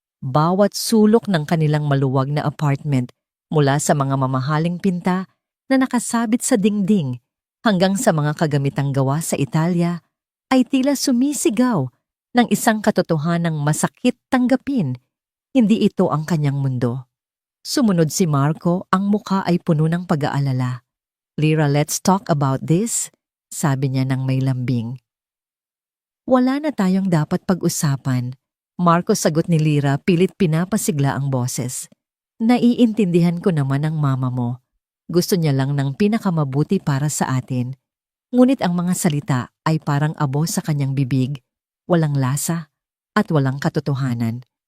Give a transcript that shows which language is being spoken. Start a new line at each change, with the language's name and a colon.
Filipino: Bawat sulok ng kanilang maluwag na apartment mula sa mga mamahaling pinta na nakasabit sa dingding hanggang sa mga kagamitang gawa sa Italia ay tila sumisigaw ng isang katotohanang masakit tanggapin. Hindi ito ang kanyang mundo. Sumunod si Marco, ang mukha ay puno ng pag-aalala. Lira,
English: let's talk about this,
Filipino: sabi niya ng may lambing. Wala na tayong dapat pag-usapan. Marco, sagot ni Lira, pilit pinapasigla ang boses. Naiintindihan ko naman ang mama mo. Gusto niya lang ng pinakamabuti para sa atin. Ngunit ang mga salita ay parang abo sa kanyang bibig, walang lasa at walang katotohanan.